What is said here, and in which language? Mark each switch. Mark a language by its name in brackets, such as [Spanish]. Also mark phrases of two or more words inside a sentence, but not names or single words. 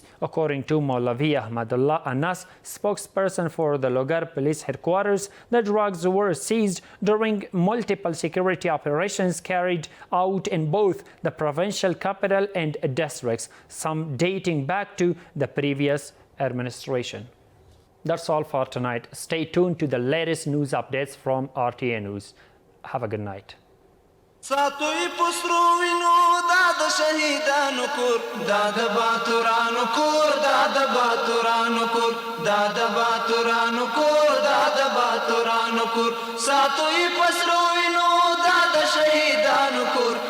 [English] According to Maulavi Ahmadullah Anas, spokesperson for the Logar Police Headquarters, the drugs were seized during multiple security operations carried out in both the provincial capital and districts, some dating back to the previous administration. That's all for tonight. Stay tuned to the latest news updates from RTA News. Have a good night. [Pashto] ساتوی پسرو وینو دا د شهیدانو کور دا د باتورانو کور دا د باتورانو کور دا د باتورانو کور دا د باتورانو کور ساتوی پسرو وینو دا د شهیدانو کور